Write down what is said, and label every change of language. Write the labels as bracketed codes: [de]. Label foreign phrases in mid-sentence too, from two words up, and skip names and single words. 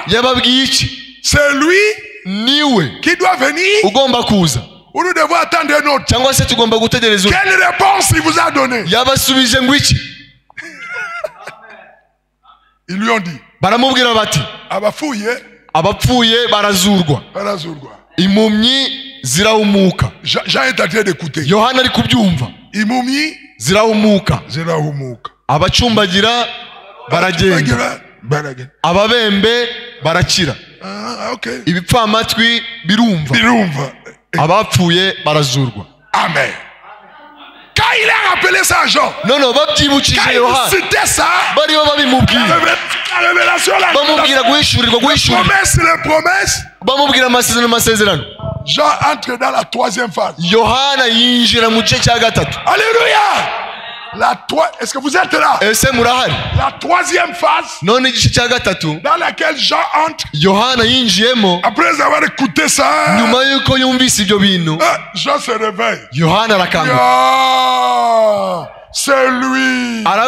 [fr] C'est lui qui doit venir ou nous devons attendre un autre? Quelle réponse il vous a donné? Ils lui ont dit, [rw] abapfuye barazurwa, impumyi zirahumuka. [fr] Jean est en train d'écouter. [rw] Yohana ari kubyumva. Impumyi zirahumuka, abacumbagira baragenda, ababembe barakira, ibipfamatwi birumva, abapfuye barazurwa. Amen. [fr] Quand il a rappelé ça à Jean, [rw] babyibukije Yohana, [fr] c'était ça, [rw] bariho babimubwira, [fr] la révélation, [rw] bamubwira guhishurirwa, [fr] les promesses, [rw] bamubwira amasezerano. [fr] Jean entre dans la troisième phase. [rw] Yohana yinjira mu gice cya gatatu. [fr] Alléluia. Est-ce que vous êtes là? La troisième phase dans laquelle Jean entre, après avoir écouté ça, Jean se réveille. C'est lui.